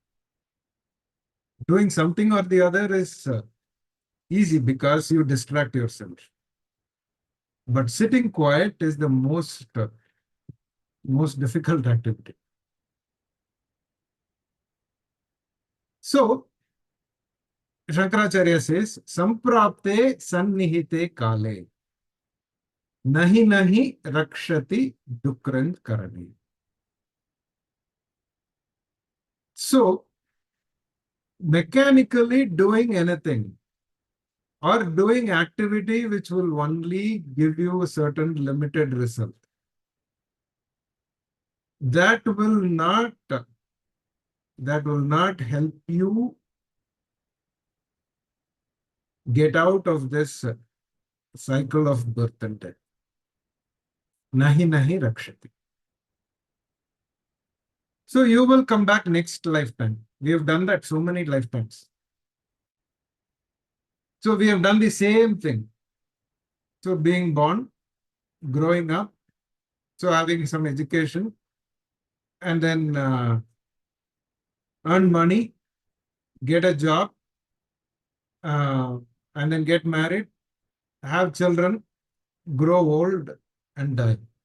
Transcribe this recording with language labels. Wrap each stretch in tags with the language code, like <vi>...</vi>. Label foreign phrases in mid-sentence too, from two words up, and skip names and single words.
<en>Doing something or the other is easy because you distract yourself. But sitting quiet is the most difficult activity. So, Shankaracharya says,</en> <sa>सम्प्राप्ते सन्निहिते काले नहि नहि रक्षति डुकृञ् करणे.</sa> <en>So, mechanically doing anything or doing activity which will only give you a certain limited result, that will not help you get out of this cycle of birth and death.</en> <sa>नहि नहि रक्षति.</sa> <en>So you will come back next lifetime. We have done that so many lifetimes. So we have done the same thing. So being born, growing up, so having some education, and then earn money, get a job, uh, and then get married, have children, grow old, and die.</en>